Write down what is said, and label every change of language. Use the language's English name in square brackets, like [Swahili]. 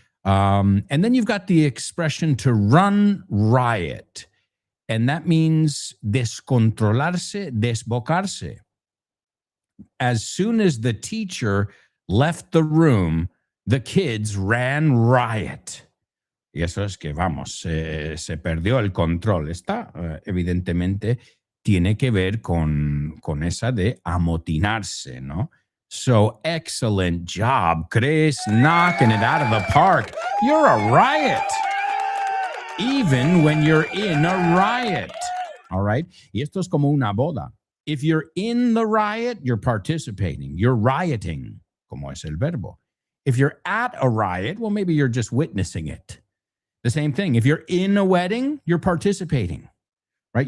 [English] And then you've got the expression to run riot. And that means descontrolarse, desbocarse. As soon as the teacher left the room, the kids ran riot. [Spanish] Y eso es que, vamos, se perdió el control. Está, evidentemente, tiene que ver con esa de amotinarse, ¿no? [English] So, excellent job, Chris, knocking it out of the park. You're a riot, even when you're in a riot. All right? Y esto es como una boda. If you're in the riot, you're participating. You're rioting, como es el verbo. If you're at a riot, well, maybe you're just witnessing it. The same thing. If you're in a wedding, you're participating. right?